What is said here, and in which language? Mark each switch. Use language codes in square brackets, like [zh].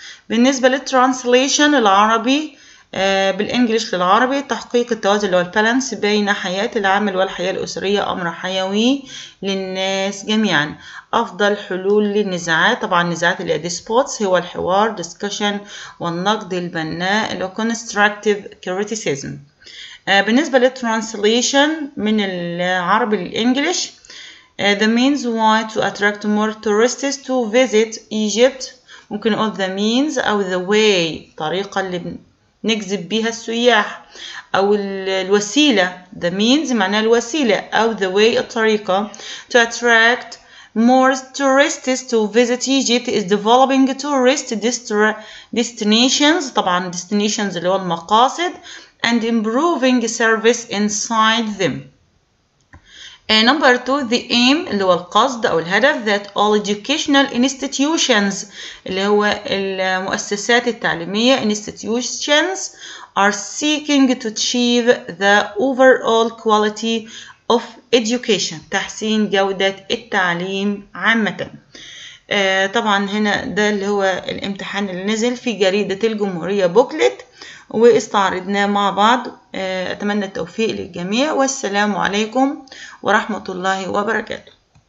[ar] بالنسبة للترانسليشن العربي بالانجليش للعربي تحقيق التوازن اللي هو البالانس بين حياة العمل والحياة الأسرية أمر حيوي للناس جميعا. أفضل حلول للنزاعات، طبعا النزاعات اللي هي disputes هو الحوار discussion، والنقد البناء اللي هو [en] constructive criticism. [ar] بالنسبة للترانسليشن من العربي للإنجليش [en] the means why to attract more tourists to visit Egypt. [ar] ممكن نقول [en] the means [ar] أو [en] the way، [ar] الطريقة اللي نجذب بيها السياح، أو الوسيلة. [en] the means [ar] معناها الوسيلة، أو [en] the way الطريقة. to attract more tourists to visit Egypt is developing tourist destinations، [ar] طبعا destinations اللي هو المقاصد، [en] and improving service inside them. Number 2 the aim [ar] اللي هو القصد أو الهدف [en] that all educational institutions [ar] اللي هو المؤسسات التعليمية [en] institutions are seeking to achieve the overall quality of education، [ar] تحسين جودة التعليم عامة. طبعا هنا ده اللي هو الامتحان اللي نزل في جريدة الجمهورية بوكلت واستعرضناه مع بعض. أتمنى التوفيق للجميع، والسلام عليكم ورحمة الله وبركاته.